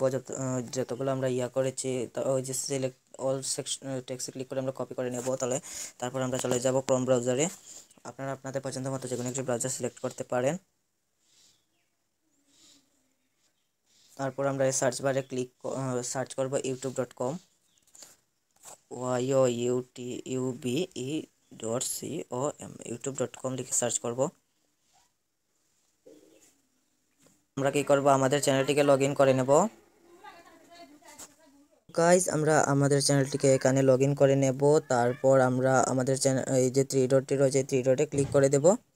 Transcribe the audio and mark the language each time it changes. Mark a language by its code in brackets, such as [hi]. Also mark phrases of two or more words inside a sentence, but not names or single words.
[bn] যতগুলো আমরা করেছি ওই যে [en] select all section text [bn] ক্লিক করে আমরা কপি করে নেব। তারপর আমরা চলে যাব ক্রোম ব্রাউজারে। আপনারা আপনাদের পছন্দ মতো যে কোনো একটি ব্রাউজার সিলেক্ট করতে পারেন। তারপর আমরা [en] search bar [bn] সার্চ করব youtube.com, youtube.com youtube.com লিখে সার্চ করব। আমরা কি করব, আমাদের চ্যানেলটিকে [en] log in [bn] করে নেব। গাইজ, আমরা আমাদের চ্যানেলটিকে এখানে [en] log in [bn] করে নেব। তারপর আমরা আমাদের চ্যানেল এই যে [en] three dot [bn] রয়েছে [en] three dot [bn] ক্লিক করে দেব।